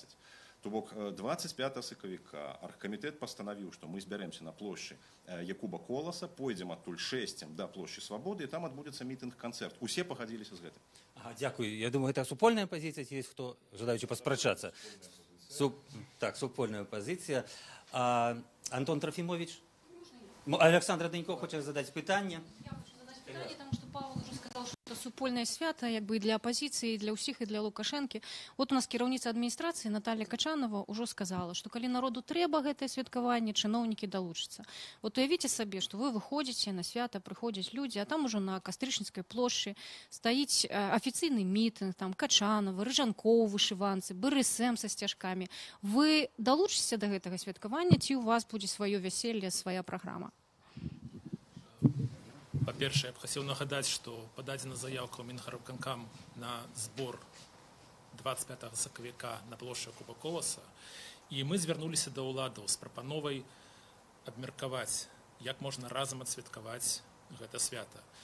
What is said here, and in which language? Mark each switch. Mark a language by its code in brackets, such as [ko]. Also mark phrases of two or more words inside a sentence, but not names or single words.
[be] То бок 25 сакавіка аргкамітэт пастанавіў, што мы збярэмся на плошчы Якуба Коласа, пойдзем адтуль 6 да плошчы Свабоды, і там адбудзецца мітынг-канцэрт. Усе пагадзіліся з гэтым. Дзякую. Я думаю, гэта супольная пазіцыя, ці ёсць хто жадаючы паспрачацца? Так, супольная пазіцыя. Антон Трофімович? Александр Данько хоча задаць пытанне. [ru] Потому что Павел уже сказал, что это [be] супольное свято, [ru] как бы и для оппозиции, и для всех, и для Лукашенки. [be] Вот у нас кіраўніца адміністрацыі Наталья Качанова [ru] уже сказала, что [be] калі народу трэба гэтае святкаванне, чыноўнікі далучацца. Вот уявіце сабе, [ru] что вы выходите на свято, [be] прыходзяць людзі, а там уже на Кастрычніцкай плошчы стаіць афіцыйны мітынг, там Качанова, Рыжанкоў, вышыванцы, БРСМ са сцяжкамі. Вы далучыцеся да гэтага святкавання, ці у вас будзе сваё вяселле, свая праграма? Па-першае, я б хацеў нагадаць, што пададзена заяўка ў Мінгарвыканкам на збор 25 сакавіка на плошчы Якуба Коласа, і мы звярнуліся да ўладаў з прапановай абмеркаваць, як можна разам адсвяткаваць гэта свята.